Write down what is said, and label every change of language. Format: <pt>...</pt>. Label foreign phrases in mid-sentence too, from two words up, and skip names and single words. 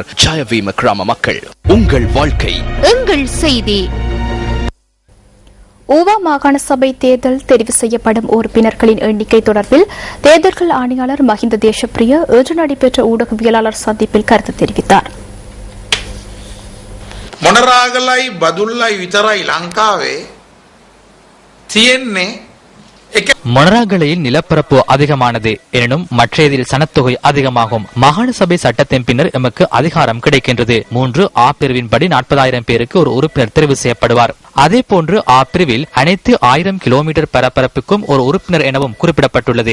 <ta>ஜாயவீம கிராம மக்கள். உங்கள் வாழ்க்கை எங்கள் செய்தி. ஊவா மாகாண சபை தேர்தல் தெரிவு செய்யப்படும் உறுப்பினர்களின் எண்ணிக்கை தொடர்பில் தேர்தல்கள் ஆணையாளர் மஹிந்த தேசப்பிரிய இன்று நடைபெற்ற ஊடகவியலாளர் சந்திப்பில் கருத்து தெரிவித்தார்.</ta> <si>මොනරාගලයි බදුල්ලයි විතරයි ලංකාවේ තියෙන්නේ.</si> <ta>மொனராகலையில் நிலப்பரப்பு அதிகமானது எனினும் மற்றையதில் சனத்தொகை அதிகமாகும். மாகாண சபை சட்டத்தின் பின்னர் எமக்கு அதிகாரம் கிடைக்கின்றது. 3A பிரிவின்படி 40,000 பேருக்கு ஒரு உறுப்பினர் தெரிவு செய்யப்படுவார். அதே போன்று A பிரிவில் அனைத்து 1000 கிலோமீட்டர் பரப்பரப்புக்கும் ஒரு உறுப்பினர் எனவும் குறிப்பிடப்பட்டுள்ளது.</ta>